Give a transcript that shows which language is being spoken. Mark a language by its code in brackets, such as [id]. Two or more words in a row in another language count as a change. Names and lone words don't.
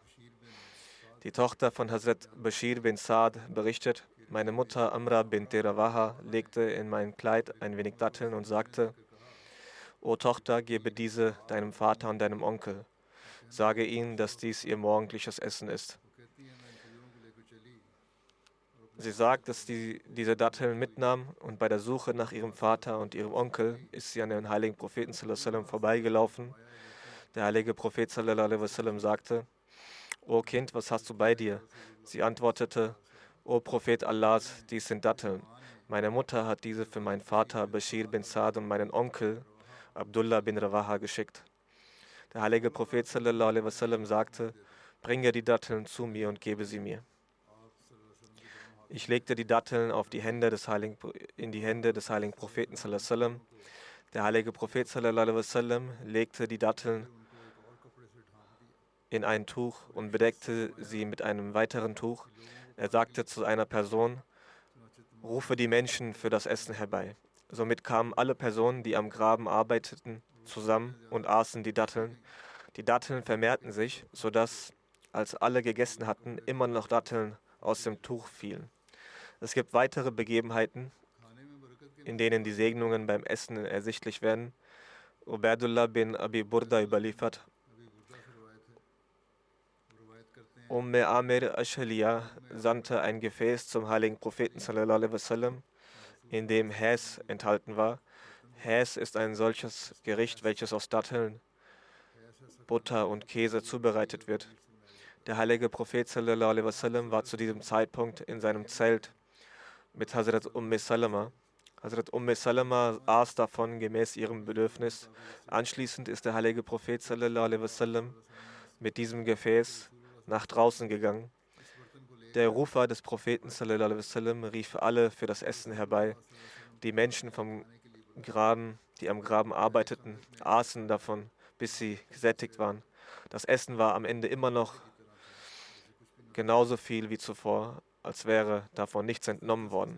[de] Die Tochter von Hazrat Bashir bin Saad berichtet, meine Mutter Amra bint Rawaha legte in mein Kleid ein wenig Datteln und sagte, O Tochter, gebe diese deinem Vater und deinem Onkel. Sage ihnen, dass dies ihr morgendliches Essen ist. Sie sagt, dass sie diese Datteln mitnahm und bei der Suche nach ihrem Vater und ihrem Onkel ist sie an den heiligen Propheten [ar] صلى الله عليه وسلم [de] vorbeigelaufen. Der heilige Prophet [ar] صلى الله عليه وسلم [de] sagte, O Kind, was hast du bei dir? Sie antwortete, O Prophet Allahs, dies sind Datteln. Meine Mutter hat diese für meinen Vater Bashir bin Saad und meinen Onkel Abdullah bin Rawaha geschickt. Der heilige Prophet [ar] صلى الله عليه وسلم [de] sagte, bringe die Datteln zu mir und gebe sie mir. Ich legte die Datteln in die Hände des heiligen Propheten [ar] صلى الله عليه وسلم. [de] Der heilige Prophet [ar] صلى الله عليه وسلم [de] legte die Datteln in ein Tuch und bedeckte sie mit einem weiteren Tuch. Er sagte zu einer Person, rufe die Menschen für das Essen herbei. Somit kamen alle Personen, die am Graben arbeiteten, zusammen und aßen die Datteln. Die Datteln vermehrten sich, sodass, als alle gegessen hatten, immer noch Datteln aus dem Tuch fielen. Es gibt weitere Begebenheiten, in denen die Segnungen beim Essen ersichtlich werden. Ubaidullah bin Abi Burda überliefert, Amir Ashaliya sandte ein Gefäß zum heiligen Propheten [ar] صلى الله عليه وسلم, [de] in dem Häs enthalten war. Häs ist ein solches Gericht, welches aus Datteln, Butter und Käse zubereitet wird. Der heilige Prophet [ar] صلى الله عليه وسلم [de] war zu diesem Zeitpunkt in seinem Zelt mit Hazrat Salama. Hazrat Salama aß davon gemäß ihrem Bedürfnis. Anschließend ist der heilige Prophet [ar] صلى الله عليه وسلم [de] mit diesem Gefäß nach draußen gegangen. Der Rufer des Propheten [ar] صلى الله عليه وسلم [de] rief alle für das Essen herbei. Die Menschen vom Graben, die am Graben arbeiteten, aßen davon, bis sie gesättigt waren. Das Essen war am Ende immer noch genauso viel wie zuvor, als wäre davon nichts entnommen worden.